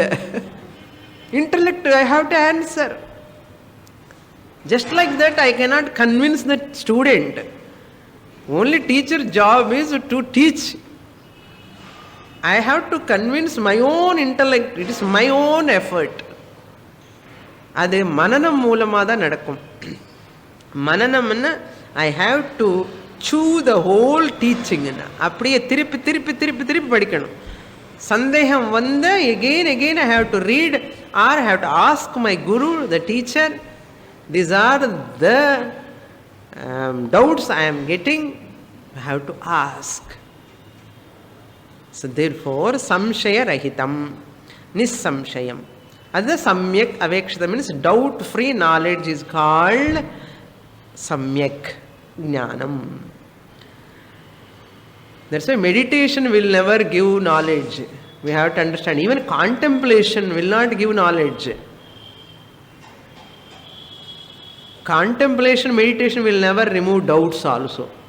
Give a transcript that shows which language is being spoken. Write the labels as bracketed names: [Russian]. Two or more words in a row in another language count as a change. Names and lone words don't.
[English] Intellect I have to answer. Just like that, I cannot convince the student. Only teacher job is to teach. I have to convince my own intellect. It is my own effort. [Malayalam] അത് മനനം മൂലമാണ് നടക്കും. [English] Mananam I have to chew the whole teaching. [Tamil] அப்படியே திருப்பி திருப்பி திருப்பி திருப்பி படிக்கணும். சந்தேகம் வந்த [English] again I have to read or I have to ask my guru, the teacher. These are the doubts I am getting. I have to ask. So therefore [Sanskrit] संशय रहितम्, निस्संशयम्. [English] That's the [Sanskrit] सम्यक् अवेक्षित [English] means doubt free knowledge is called [Sanskrit] सम्यक् ज्ञानम्. [English] That's why meditation will never give knowledge. We have to understand. Even contemplation will not give knowledge. Contemplation, meditation will never remove doubts also.